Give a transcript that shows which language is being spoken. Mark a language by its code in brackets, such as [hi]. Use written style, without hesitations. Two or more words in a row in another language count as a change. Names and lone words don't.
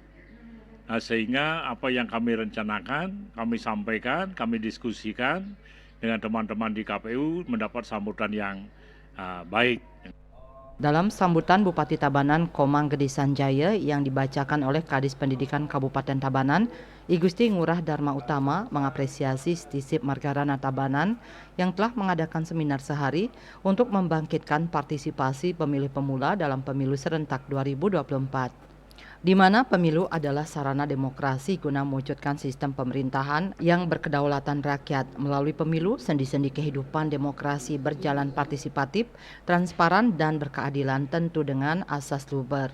[id] Nah, sehingga apa yang kami rencanakan, kami sampaikan, kami diskusikan dengan teman-teman di KPU mendapat sambutan yang baik. Dalam sambutan Bupati Tabanan Komang Gede Sanjaya yang dibacakan oleh Kadis Pendidikan Kabupaten Tabanan, I Gusti Ngurah Dharma Utama mengapresiasi Stisip Margarana Tabanan yang telah mengadakan seminar sehari untuk membangkitkan partisipasi pemilih pemula dalam pemilu serentak 2024. Di mana pemilu adalah sarana demokrasi guna mewujudkan sistem pemerintahan yang berkedaulatan rakyat. Melalui pemilu, sendi-sendi kehidupan demokrasi berjalan partisipatif, transparan, dan berkeadilan tentu dengan asas luber.